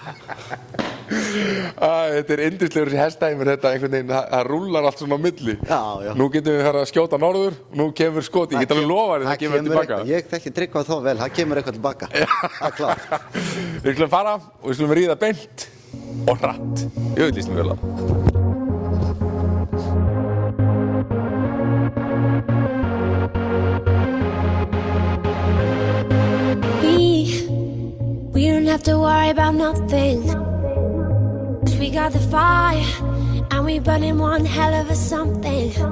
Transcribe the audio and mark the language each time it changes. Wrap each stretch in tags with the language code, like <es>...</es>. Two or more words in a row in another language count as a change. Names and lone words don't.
<is>Þetta er yndislegur þessi hestæmur, þetta einhvern veginn, það rúllar allt svona á milli. Já. Nú getum við að skjóta norður og nú kemur skot, ég get alveg lofað það kemur tilbaka. Ég þekki Tryggva þá vel, það kemur eitthvað tilbaka. Það er klart. Við skulum fara og við skulum ríða beint og hratt. Ég líst mér vel á.</is> <en>We don't have to worry about nothing. 'Cause we got the fire and we burning one hell of a something.</en>